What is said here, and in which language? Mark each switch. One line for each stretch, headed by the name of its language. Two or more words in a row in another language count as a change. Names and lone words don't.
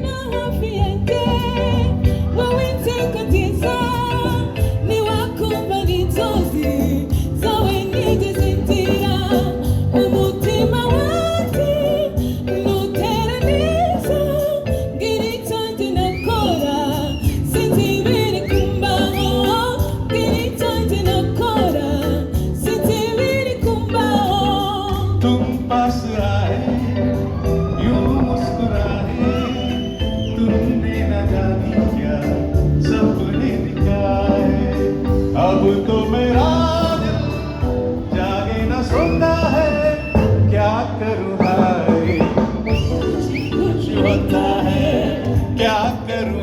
Kinyarwanda: hafi yanjye wowe iteka nziza niwakumva n'inzozi zawe nigeze ngira umutima wanjye nutera neza mbwira icyanjye nakora sinzi ibiri kumbaho mbwira icyanjye nakora sinzi ibiri kumbaho
Hindi: तुम पास आए यूं मुस्कुराए तुमने न जानी क्या सपने दिखाए अब तो मेरा दिल जागे न सोता है क्या करूँ हाय कुछ होता है क्या